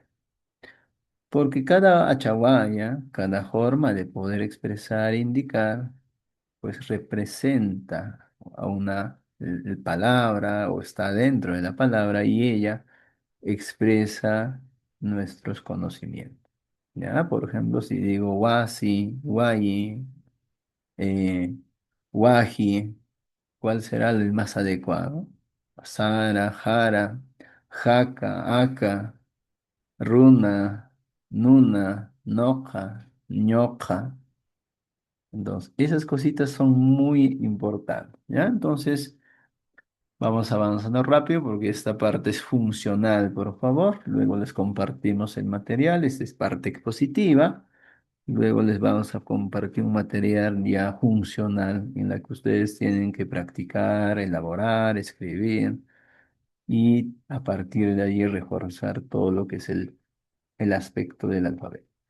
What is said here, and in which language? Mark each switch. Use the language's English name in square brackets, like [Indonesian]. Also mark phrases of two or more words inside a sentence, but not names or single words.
[Spanish] Porque cada Achawaya, cada forma de poder expresar e indicar, pues representa a una palabra o está dentro de la palabra y ella expresa nuestros conocimientos. ¿ya? Por ejemplo, si digo [Quechua] wasi, guayi, eh, guaji, [Spanish] ¿cuál será el más adecuado? [Quechua] Sara, jara, jaca, aca, runa, nuna, noja, ñoja. [Spanish] Entonces, esas cositas son muy importantes, ¿ya? Entonces, vamos avanzando rápido porque esta parte es funcional, por favor. Luego les compartimos el material. Esta es parte expositiva. Luego les vamos a compartir un material ya funcional en la que ustedes tienen que practicar, elaborar, escribir y a partir de ahí reforzar todo lo que es el aspecto del alfabeto.